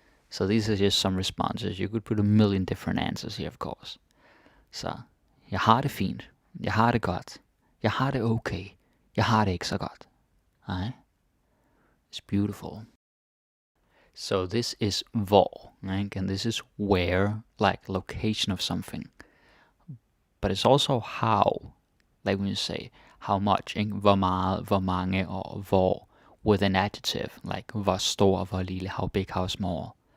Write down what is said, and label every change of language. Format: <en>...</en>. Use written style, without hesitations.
<en>So these are just some responses. You could put a million different answers here, of course.</en> <da>Så, jeg har det fint, jeg har det godt, jeg har det okay, jeg har det ikke så godt,</da> <en>right? It's beautiful. So this is hvor, right? And this is where, like location of something. But it's also how, like when you say how much, ikke?</en> <da>Hvor meget, hvor mange, og hvor,</da> <en>with an adjective, like</en> <da>hvor stor, hvor lille,</da> <en>how big, how small.</en>